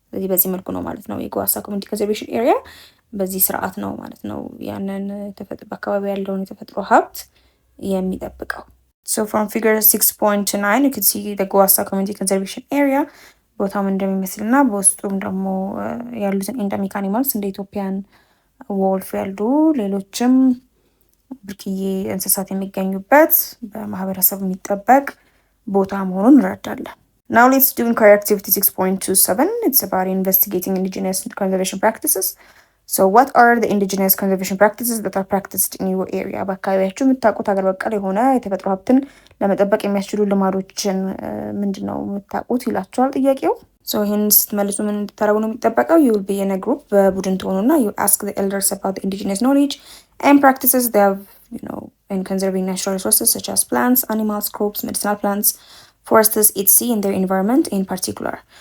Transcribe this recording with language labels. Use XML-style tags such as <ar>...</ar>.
<am>በዚህ መልኩ ነው ማለት ነው የጓሳ ኮሚኒቲ ኮንዘርቬሽን ኤሪያ በዚህ ስርዓት ነው ማለት ነው ያንን በአካባቢ ያለውን የተፈጥሮ ሀብት የሚጠብቀው።</am> <en>So from figure 6.9 you can see the Guasa community conservation area</en> <am>ቦታው እንደሚመስልና በውስጡም ደግሞ ያሉትን ኤንደሚክ አኒማልስ እንደ ኢትዮጵያን ወልፍ ያሉ ሌሎችም ብርቅዬ እንስሳት የሚገኙበት በማህበረሰብ የሚጠበቅ ቦታ መሆኑን እንረዳለን።</am> <en>Now let's do inquiry activity 6.27. It's about investigating indigenous conservation practices. So what are the indigenous conservation practices that are practiced in your area?</en> <am>በአካባቢያችሁ የምታውቁት ሀገር በቀል የሆነ የተፈጥሮ ሀብትን ለመጠበቅ የሚያስችሉ ልማዶችን ምንድነው የምታውቁት ይላችኋል ጥያቄው። So ይህን ስትመልሱ ምን እንድታረጉ ነው የሚጠበቀው?</am> <en>You will be in a group</en> <am>በቡድን ትሆኑና</am> <en>you ask the elders about the indigenous knowledge and practices they have, in conserving natural resources such as plants, animals, crops, medicinal plants, forests, etc. in their environment in particular.</en>